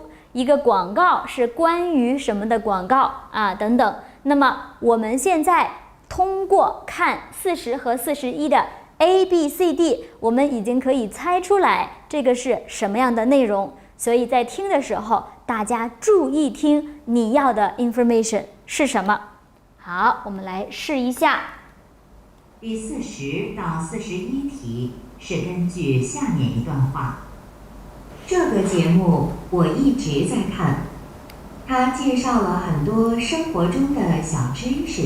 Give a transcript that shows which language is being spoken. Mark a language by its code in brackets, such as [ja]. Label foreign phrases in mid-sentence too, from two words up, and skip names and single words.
[zh] 一個廣告是關於什麼的廣告啊？等等。那麼我們現在通過看40和41的 A、B、C、D， 我們已經可以猜出來這個是什麼樣的內容。所以在听的時候，大家注意聽你要的 information 是什麼。好，我們來試一下。第40到41題是根據下面一段話。這個節目我一直在看，它介紹了很多生活中的小知識。